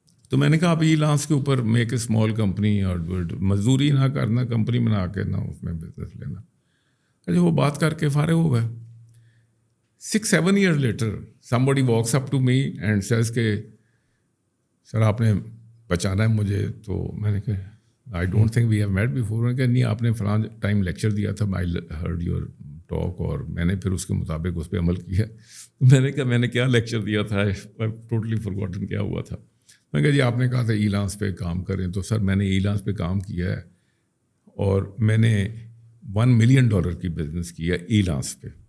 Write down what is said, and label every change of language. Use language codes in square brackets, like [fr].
[ur] تو میں نے کہا آپ ای لانس کے اوپر [en] make a small company [ur] اور مزدوری نہ کرنا, کمپنی بنا کے نہ اس میں بزنس لینا. اچھا وہ بات کر کے فارغ ہو گئے. [en] 6-7 years later somebody walks up to me and says [ur] کہ سر آپ نے پہچانا ہے مجھے. تو میں نے کہا [en] I don't think we have met before. [ur] میں نے کہا نہیں آپ نے فلاں ٹائم لیکچر دیا تھا, [en] I heard your talk, [ur] اور میں نے پھر اس کے مطابق اس پہ عمل کیا. میں نے کہا میں نے کیا لیکچر دیا تھا, ٹوٹلی فارگوٹن کیا ہوا تھا. میں نے کہا جی آپ نے کہا تھا ای لانس پہ کام کریں. تو سر میں نے ای لانس پہ کام کیا ہے اور میں نے $1 million کی بزنس کیا ای لانس پہ.